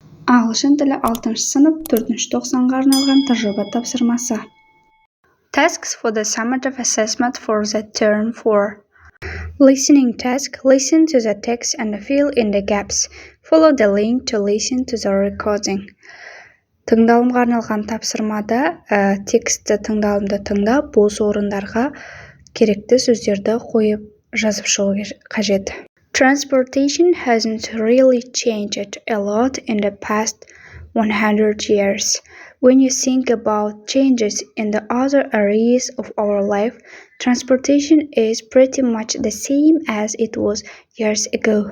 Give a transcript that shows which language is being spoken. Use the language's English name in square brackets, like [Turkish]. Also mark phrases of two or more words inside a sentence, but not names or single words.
[Kazakh] Ағылшын тілі 6-шы сынып 4-ші тоқсанға арналған тақырып тапсырмасы. [English] Tasks for the summative assessment for the term 4. Listening task. Listen to the text and fill in the gaps. Follow the link to listen to the recording. [Kazakh] Тыңдалымға арналған тапсырмада текстті тыңдалымды тыңдап, бос орындарға керекті сөздерді қойып жазып шығу қажет. [English] Transportation hasn't really changed a lot in the past 100 years. When you think about changes in the other areas of our life, transportation is pretty much the same as it was years ago.